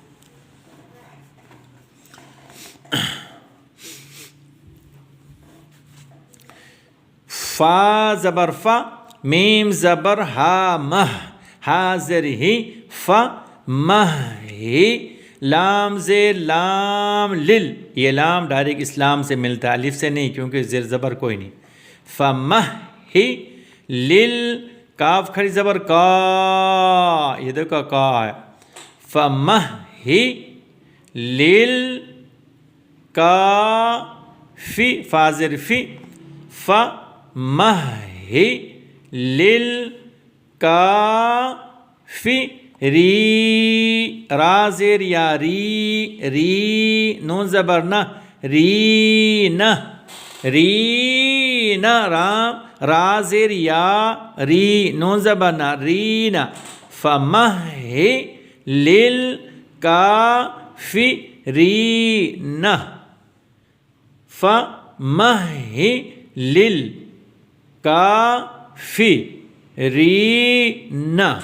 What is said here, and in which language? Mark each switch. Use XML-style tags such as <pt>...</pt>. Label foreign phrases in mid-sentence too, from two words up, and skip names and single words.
<ur>فا زبر فا میم زبر ہا مہ حاضر ہی فا مہ ہی لام زیر لام لل یہ لام ڈائریکٹ اسلام سے ملتا ہے الف سے نہیں کیونکہ زیر زبر کوئی نہیں</ur> <ar>فمہ ہی لل</ar> <ur>کاف کھڑی زبر کا یہ دیکھو کا ہے فمہ ہی لل کا فی فازر فی فمہی للکافی ری را زیر یا ری نون زبر نہ ری نہ رام را زیر یا ری نون زبر نہ</ur> <ar>رینا فمہی للکافی رینا فمہی للکافرین.</ar>